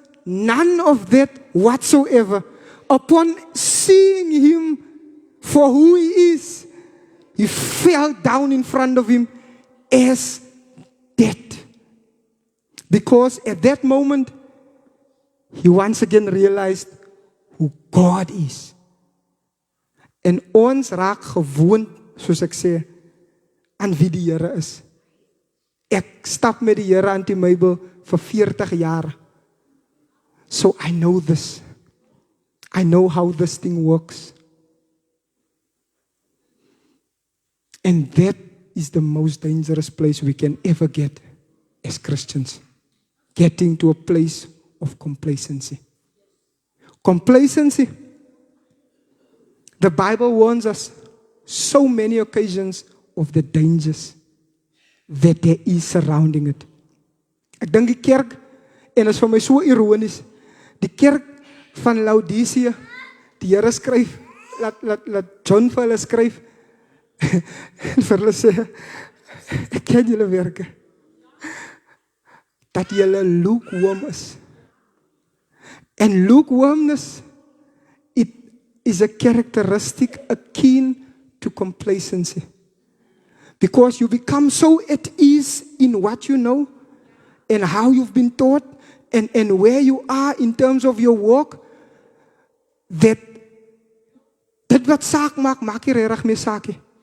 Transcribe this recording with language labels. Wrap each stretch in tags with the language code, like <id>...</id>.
<en>None of that whatsoever. Upon seeing him for who he is, he fell down in front of him as dead. Because at that moment, he once again realized who God is.</en> <af>En ons raak gewoond, soos ek sê, aan wie die Here is. Ek stap met die Here aan die Bybel vir 40 jaar.</af> <en>So I know this. I know how this thing works. And that is the most dangerous place we can ever get as Christians. Getting to a place of complacency. Complacency. The Bible warns us so many occasions of the dangers that there is surrounding it.</en> <af>Ek dink die kerk, en is vir my so ironies, die kerk van Laodicea, die Here skryf, laat John vir hulle skryf, en vir hulle sê, ek ken julle werke, dat julle lukewarm is.</af> <en>And lukewarmness, it is a characteristic akin to complacency. Because you become so at ease in what you know and how you've been taught and where you are in terms of your work, that</en> <af>dit wat saak maak, maak jy regtig meer saak.</af>